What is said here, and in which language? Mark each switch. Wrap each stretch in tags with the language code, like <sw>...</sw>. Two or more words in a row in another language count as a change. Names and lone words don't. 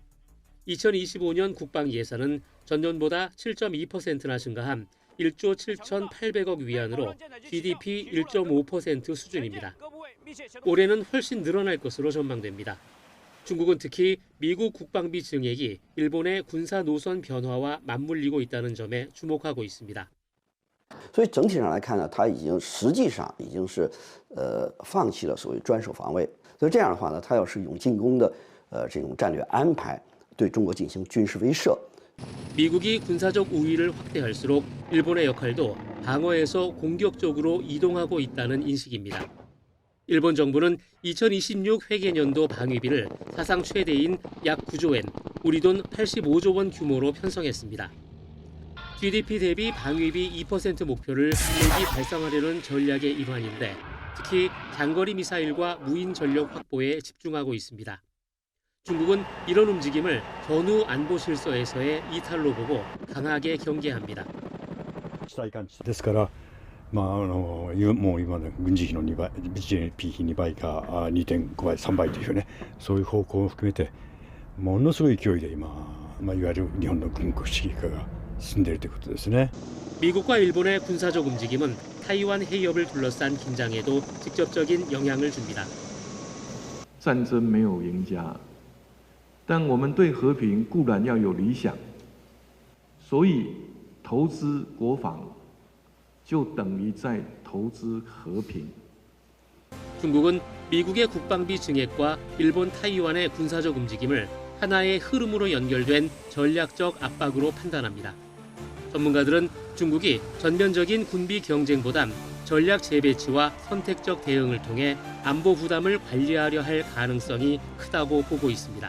<ko>2025년 국방 예산은 전년보다 7.2%나 증가한 1조 7,800억 위안으로 GDP 1.5% 수준입니다. 올해는 훨씬 늘어날 것으로 전망됩니다. 중국은 특히 미국 국방비 증액이 일본의 군사 노선 변화와 맞물리고 있다는 점에 주목하고 있습니다.</ko> <zh>所以整体上来看呢，它实际上已经是放弃了所谓专守防卫。所以这样的话呢，它要是有进攻的这种战略安排，对中国进行军事威慑。</zh> <ko>미국이 군사적 우위를 확대할수록 일본의 역할도 방어에서 공격적으로 이동하고 있다는 인식입니다. 일본 정부는 2026 회계년도 방위비를 사상 최대인 약 9조 엔, 우리 돈 85조 원 규모로 편성했습니다. GDP 대비 방위비 2% 목표를 일기 달성하려는 전략의 일환인데 특히 장거리 미사일과 무인 전력 확보에 집중하고 있습니다. 중국은 이런 움직임을 전후 안보 실서에서의 이탈로 보고 강하게 경계합니다.</ko> <ja>ですから、もう今の軍事費の2倍、GDP 比2倍か2.5倍、3倍というね、そういう方向を含めてものすごい勢いで今、いわゆる日本の軍国主義化が進んでいるということですね。</ja> <ko>미국과 일본의 군사적 움직임은 타이완 해협을 둘러싼 긴장에도 직접적인 영향을 줍니다.</ko> <zh>战争没有赢家，但我们对和平固然要有理想，所以投资国防就等于在投资和平。</zh> <ko>중국은 미국의 국방비 증액과 일본 타이완의 군사적 움직임을 하나의 흐름으로 연결된 전략적 압박으로 판단합니다. 전문가들은 중국이 전면적인 군비 경쟁보단 전략 재배치와 선택적 대응을 통해 안보 부담을 관리하려 할 가능성이 크다고 보고 있습니다.</ko>